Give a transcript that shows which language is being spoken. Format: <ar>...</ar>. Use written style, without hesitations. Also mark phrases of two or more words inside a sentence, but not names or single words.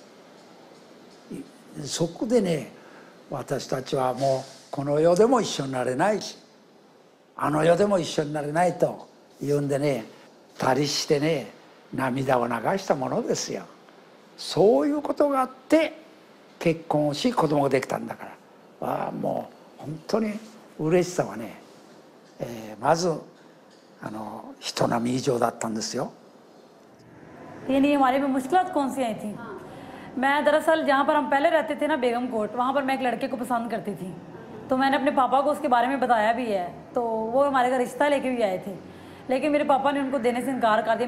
<ja>そこでね、私たちはもうこの世でも一緒になれないし、あの世でも一緒になれないというんでね、二人してね、涙を流したものですよ。そういうことがあって結婚をし子供ができたんだから、もう本当に嬉しさはね、まず人並み以上だったんですよ。</ja> <hi>यानी हमारे में मुश्किलात कौन सी आई थी। मैं दरअसल जहाँ पर हम पहले रहते थे ना, बेगम कोट, वहाँ पर मैं एक लड़के को पसंद करती थी। तो मैंने अपने पापा को उसके बारे में बताया भी है, तो वो हमारे घर रिश्ता लेके भी आए थे, लेकिन मेरे पापा ने उनको देने से इनकार कर दिया।</hi>